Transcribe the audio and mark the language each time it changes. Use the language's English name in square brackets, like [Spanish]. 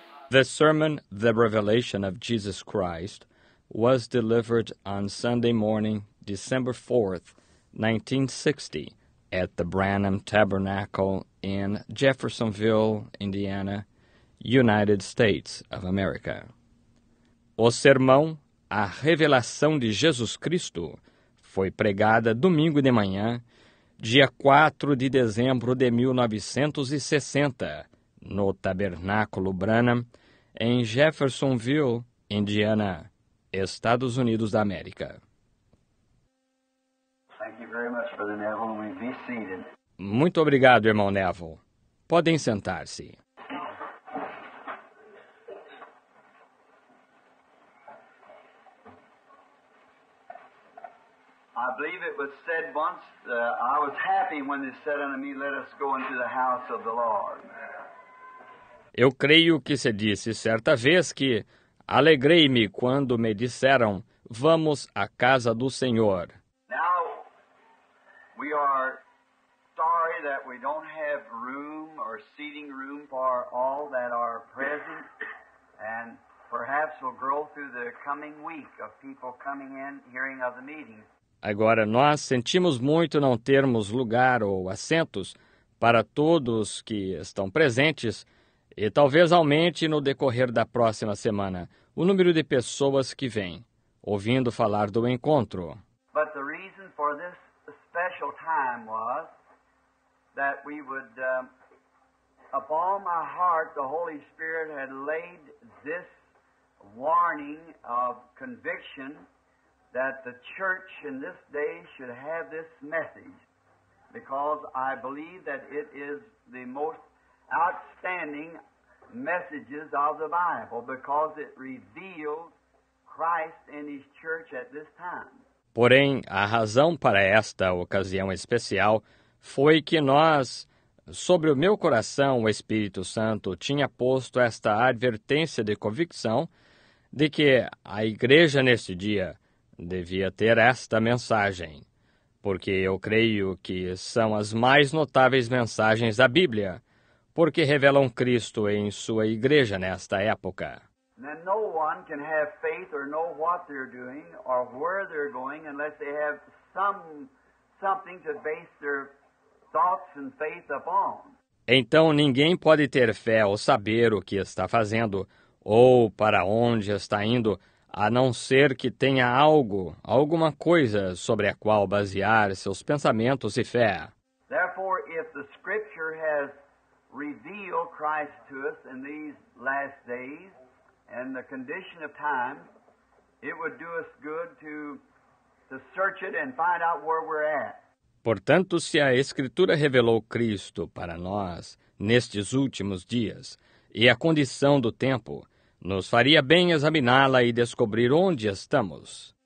[English] The sermon, The Revelation of Jesus Christ, was delivered on Sunday morning, December 4th, 1960, at the Branham Tabernacle in Jeffersonville, Indiana, United States of America. [Portuguese] O sermão, A Revelação de Jesus Cristo, foi pregada domingo de manhã, dia 4 de dezembro de 1960, no Tabernáculo Branham, em Jeffersonville, Indiana, Estados Unidos da América. [English] Thank you very much, Brother Neville. We be seated. [Portuguese] Muito obrigado, irmão Neville. Podem sentar-se. [English] I believe it was said once, I was happy when they said unto me, let us go into the house of the Lord. [Portuguese] Eu creio que se disse certa vez que alegrei-me quando me disseram, vamos à casa do Senhor. [English] Now, we are sorry that we don't have room or seating room for all that are present, and perhaps we'll grow through the coming week of people coming in, hearing of the meeting. [Portuguese] Agora, nós sentimos muito não termos lugar ou assentos para todos que estão presentes e talvez aumente no decorrer da próxima semana o número de pessoas que vêm, ouvindo falar do encontro. [English] But the reason for this special time was that we would, upon my heart, the Holy Spirit had laid this warning of conviction that the church in this day should have this message, because I believe that it is the most outstanding messages of the Bible, because it reveals Christ and His church at this time. [Portuguese] Porém, a razão para esta ocasião especial foi que nós, sobre o meu coração, o Espírito Santo tinha posto esta advertência de convicção de que a igreja neste dia devia ter esta mensagem, porque eu creio que são as mais notáveis mensagens da Bíblia, porque revelam Cristo em sua igreja nesta época. [English] And no one can have faith or know what they're doing or where they're going unless they have something to base their thoughts and faith upon. [Portuguese] Então ninguém pode ter fé ou saber o que está fazendo ou para onde está indo, a não ser que tenha alguma coisa sobre a qual basear seus pensamentos e fé. [English] Therefore, if the Scripture has revealed Christ to us in these last days and the condition of time, it would do us good to search it and find out where we're at. [Portuguese] Portanto, se a Escritura revelou Cristo para nós nestes últimos dias e a condição do tempo, nos faria bem examiná-la e descobrir onde estamos.